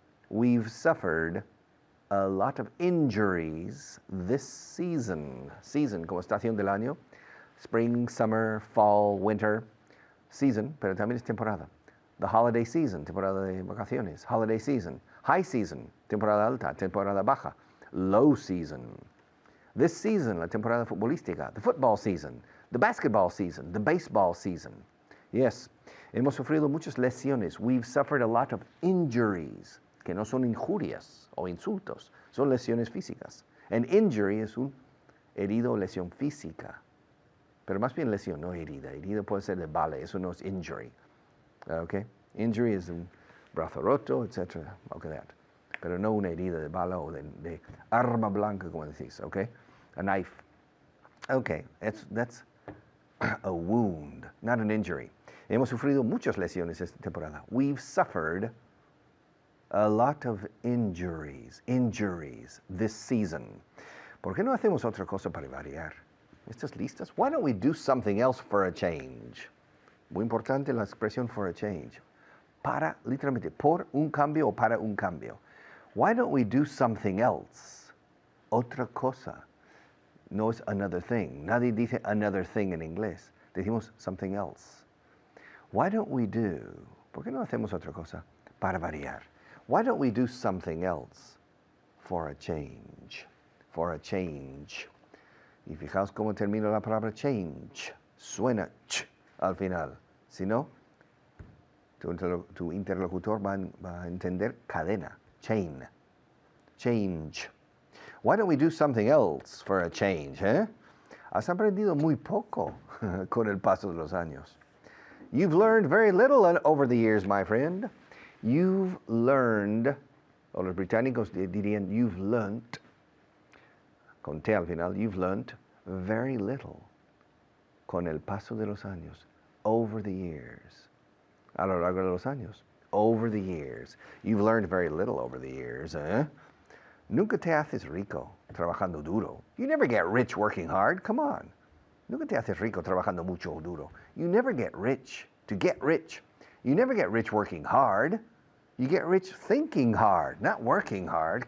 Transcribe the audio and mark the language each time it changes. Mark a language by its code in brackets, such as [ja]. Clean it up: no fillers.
[en] We've suffered a lot of injuries this season. Season, [es] como estación del año. [en] Spring, summer, fall, winter. [es] Season, pero también es temporada. [en] The holiday season, [es] temporada de vacaciones. [en] Holiday season. High season, [es] temporada alta, temporada baja. [en] Low season. This season, [es] la temporada futbolística. [en] The football season. The basketball season. The baseball season. Yes. [es] Hemos sufrido muchas lesiones. [en] We've suffered a lot of injuries, [es] que no son injurias o insultos, son lesiones físicas. An injury es un herido o lesión física. Pero más bien lesión, no herida. Herida puede ser de bala, eso no es injury. Okay? Injury es un brazo roto, etc. [en] Okay, that. [es] Pero no una herida de bala o de arma blanca, como decís. [en] Okay? A knife. Okay, that's a wound, not an injury. [es] Hemos sufrido muchas lesiones esta temporada. [en] We've suffered a lot of injuries this season. [es] ¿Por qué no hacemos otra cosa para variar? ¿Estás listas? [en] Why don't we do something else for a change? [es] Muy importante la expresión for a change. Para, literalmente, por un cambio o para un cambio. [en] Why don't we do something else? [es] Otra cosa. No es [en] another thing. [es] Nadie dice [en] another thing [es] en inglés. Decimos something else. [en] Why don't we do? [es] ¿Por qué no hacemos otra cosa para variar? [en] Why don't we do something else for a change? For a change. [es] Y fijaos cómo termina la palabra change. Suena ch al final. Si no, tu interlocutor va a entender cadena. Chain. Change. [en] Why don't we do something else for a change, eh? [es] Has aprendido muy poco con el paso de los años. [en] You've learned very little over the years, my friend. [es] You've learned, o los británicos dirían, you've learned, con T al final, [en] you've learned very little [es] con el paso de los años, [en] over the years. [es] A lo largo de los años, [en] over the years. You've learned very little over the years, eh? [es] Nunca te haces rico trabajando duro. [en] You never get rich working hard. Come on. [es] Nunca te haces rico trabajando mucho o duro. [en] You never get rich to get rich. You never get rich working hard. You get rich thinking hard, not working hard.